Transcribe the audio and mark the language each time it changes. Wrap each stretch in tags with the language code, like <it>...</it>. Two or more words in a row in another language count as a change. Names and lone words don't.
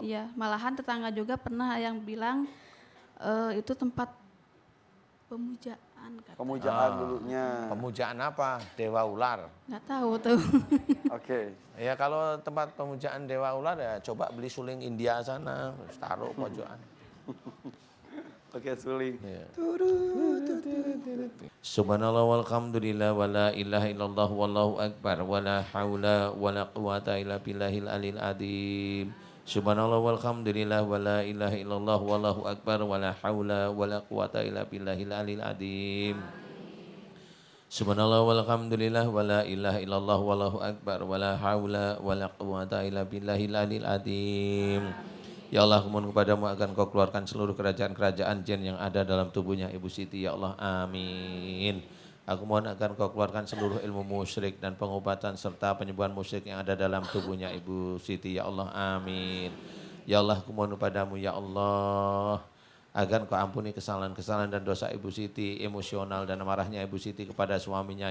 <id>Iya, malahan tetangga juga pernah yang bilang itu tempat pemujaan kata. pemujaan dulunya. Pemujaan apa? Dewa ular. Nggak tahu tuh. Oke. Ya kalau tempat pemujaan dewa ular ya coba beli suling India sana, terus taruh pojokan. Oke, suling. Ya.</id> <ar>سبحان الله والحمد لله ولا إله إلا الله والله أكبر ولا حول ولا قوة إلا بالله العلي العظيم. سبحان الله والحمد لله ولا إله إلا الله والله أكبر ولا حول ولا قوة إلا بالله العلي العظيم. سبحان الله والحمد لله ولا إله إلا الله والله أكبر ولا حول ولا قوة إلا بالله العلي العظيم.</ar> <id>Ya Allah, kumohon kepadamu akan kau keluarkan seluruh kerajaan-kerajaan jin yang ada dalam tubuhnya Ibu Siti. Ya Allah, amin. Aku mohon akan kau keluarkan seluruh ilmu musyrik dan pengobatan serta penyembuhan musyrik yang ada dalam tubuhnya Ibu Siti. Ya Allah, amin. Ya Allah, kumohon kepadamu ya Allah, agar kau ampuni kesalahan-kesalahan dan dosa Ibu Siti, emosional dan marahnya Ibu Siti kepada suaminya.</id>